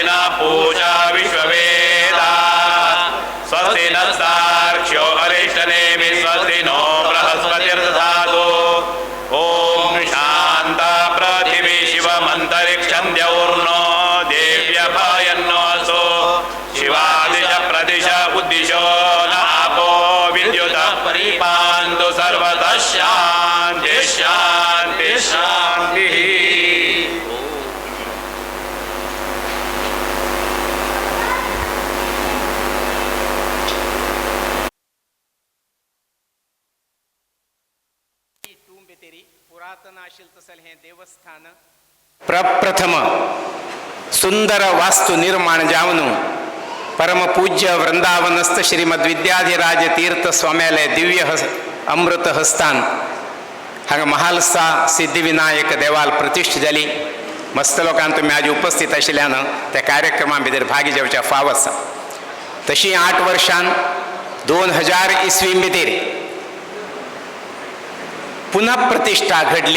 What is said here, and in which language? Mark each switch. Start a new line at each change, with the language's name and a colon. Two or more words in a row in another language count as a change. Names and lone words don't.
Sanskrit: न पूषा विश्ववेदा स्वस्ति नस्तार्क्ष्यो अरिष्टनेमि स्वस्ति नो बृहस्पतिर्दधातु ओम शान्ता पृथिवी शिवमन्तरिक्षं द्यौर्नो देव्यभयन्नो असो शिवादिश प्रदिश उद्दिशो न आपो विद्युतः परिपान्तु सर्वतः शान्ति शान्ति शान्तिः.
Konkani: पुरातनाशील तसल हे देवस्थान प्रप्रथम सुंदर वास्तु निर्माण जावनु परम पूज्य वृंदावनस्थ श्रीमद विद्याधिराज तीर्थ स्वाम्यालय दिव्य अमृत हस्तान हांगा महालसा सिद्धिविनायक देवाल प्रतिष्ठ जाली. मस्त लोकांक तुम्ही आज उपस्थित आशिल्ल्यान त्या कार्यक्रमा भितर भाग घेवच्या फाव आसा. तशी 8 वर्षान 2000 इसवी भितर पुनः प्रतिष्ठा घडली.